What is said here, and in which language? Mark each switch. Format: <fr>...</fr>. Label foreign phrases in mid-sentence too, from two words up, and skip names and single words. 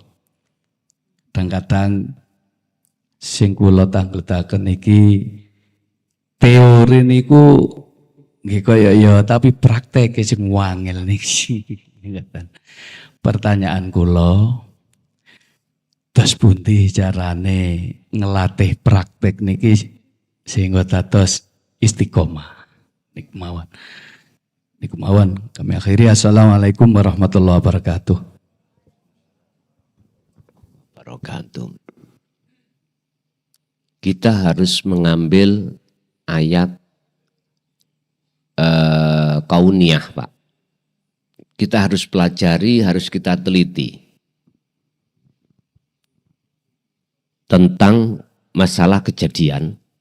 <jv>Kadang-kadang sing kula tangletaken iki teori niku nggih kaya ya tapi prakteke sing wangel niki. Pertanyaan kula, dos pundi carane ngelatih praktek niki sehingga dados istiqomah. Niku mawon. Niku mawon.</jv> <id>Kami akhiri,</id> <ar>السلام عليكم ورحمة الله وبركاته. Wabarakatuh.</ar> <id>Kita harus mengambil ayat kauniyah, Pak. Kita harus pelajari, harus kita teliti tentang masalah kejadian.</id>